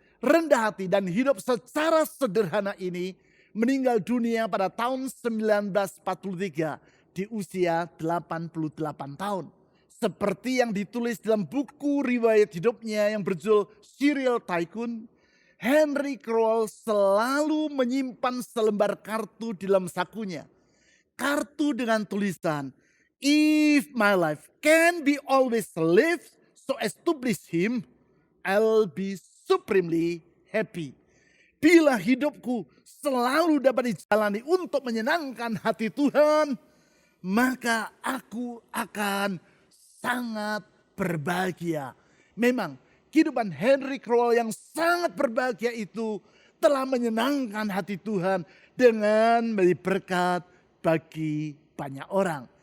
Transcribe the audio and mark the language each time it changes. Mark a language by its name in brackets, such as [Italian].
[Indonesian] rendah hati dan hidup secara sederhana ini meninggal dunia pada tahun 1943 di usia 88 tahun. Seperti yang ditulis dalam buku riwayat hidupnya yang berjudul Serial Tycoon, Henry Crowell selalu menyimpan selembar kartu di dalam sakunya. Kartu dengan tulisan, [English] "If my life can be always lived so as to please him, I'll be supremely happy." [Indonesian] Bila hidupku selalu dapat dijalani untuk menyenangkan hati Tuhan, maka aku akan sangat berbahagia. Memang kehidupan Henry Crowell yang sangat berbahagia itu telah menyenangkan hati Tuhan dengan memberi berkat bagi banyak orang.